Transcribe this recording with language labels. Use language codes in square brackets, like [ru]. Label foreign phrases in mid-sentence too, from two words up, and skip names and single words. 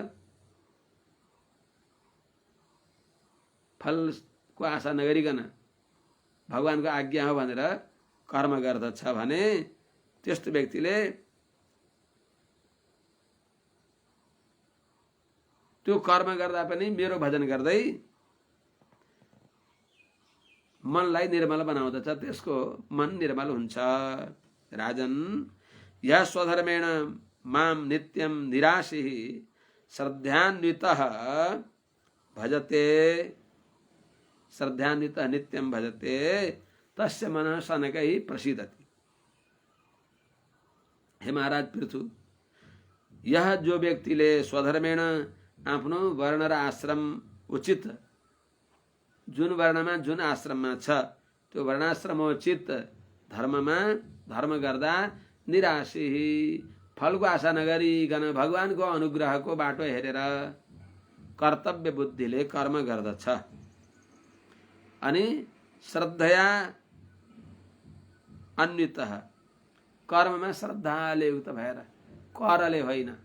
[ne] फलको आशा नगरिकन भगवानको आज्ञा हो भनेर कर्म गर्दछ भने त्यस्तो व्यक्तिले त्यो कर्म गर्दा पनि मेरो भजन गर्दै मनलाई निर्मल बनाउँदछ, त्यसको मन निर्मल हुन्छ। [sa] राजन, यः स्वधर्मेण मां नित्यं निराशीः श्रद्धान्वितः भजते, श्रद्धान्वितः नित्यं भजते तस्य मनः शनकैः प्रसीदति। [ne] हे महाराज पृथु, यह जो व्यक्तिले स्वधर्मेण आफ्नो वर्ण र आश्रम उचित जुन वर्णमा जुन आश्रममा छ त्यो वर्णाश्रमोचित धर्ममा धर्म गर्दा निराशी फलको आशा नगरिकन भगवानको अनुग्रहको बाटो हेरेर कर्तव्य बुद्धिले कर्म गर्दछ अनि [sa] श्रद्धया अन्वितः [ne] कर्ममा श्रद्धाले युक्त भएर करले होइन।